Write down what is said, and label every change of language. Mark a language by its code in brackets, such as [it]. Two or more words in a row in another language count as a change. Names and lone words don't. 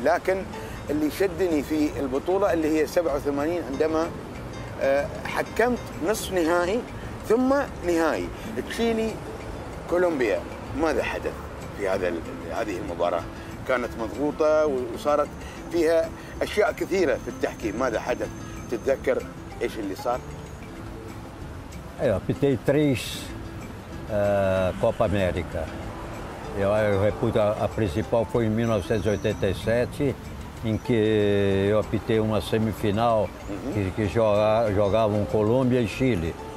[ar] لكن اللي شدني في البطولة اللي هي 87 عندما حكمت نصف نهائي ثم نهائي تشيلي كولومبيا. ماذا حدث في هذه المباراة؟ كانت مضغوطة وصارت فيها أشياء كثيرة في التحكيم. ماذا حدث؟ تتذكر إيش اللي صار؟ [pt] Eu apitei 3 Copa América. A principal foi em 1987 em que eu apitei uma semifinal que jogavam Colômbia e Chile.